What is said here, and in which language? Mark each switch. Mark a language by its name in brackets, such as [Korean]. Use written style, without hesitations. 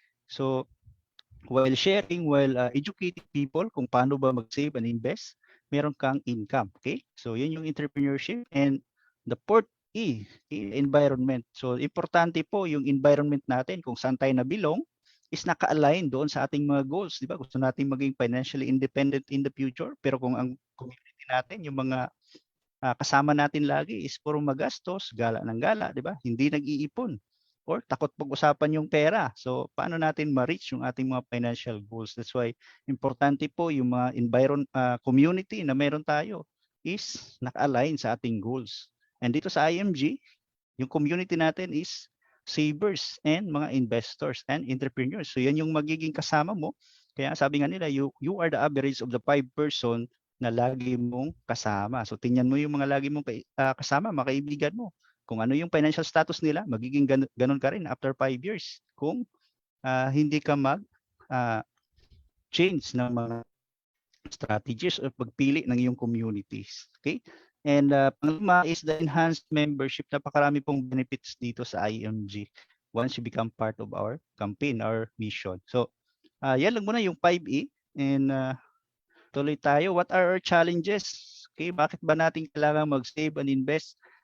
[English] So while sharing, while educating people [Filipino] kung paano ba [English] mag-save and invest, [Filipino] meron kang [English] income. Okay? [Filipino] So yun yung entrepreneurship. [English] And the fourth E, environment. [Filipino] So importante po yung environment natin kung saan tayo nabilong is naka-align doon sa ating mga goals. Di ba? Gusto natin maging financially independent [English] in the future. [Filipino] Pero kung ang community natin, yung mga kasama natin lagi is puro magastos, gala ng gala, di ba? Hindi nag-iipon. or takot pag-usapan yung pera. So, paano natin ma-reach yung ating mga financial goals? [English] That's why [Filipino] importante po yung mga community na meron tayo is naka-align sa ating goals. And dito sa IMG, yung community natin is savers and mga investors and entrepreneurs. So, yan yung magiging kasama mo. Kaya sabi nga nila, [English] you are the average of the 5 person [Filipino] na lagi mong kasama. So, tingnan mo yung mga lagi mong kasama, mga kaibigan mo. Kung ano yung financial status nila, magiging ganun ka rin after 5 years. Kung hindi ka change ng mga strategies o pagpili ng iyong communities. Okay? [English] And [Filipino] pangalawa [English] is the enhanced membership. [Filipino] Napakarami pong benefits dito sa IMG [English] once you become part of our campaign, our mission. [Filipino] So, yan lang muna yung 5E. And tuloy tayo. [English] What are our challenges? Okay, [Filipino] bakit ba natin kailangan mag-save and invest?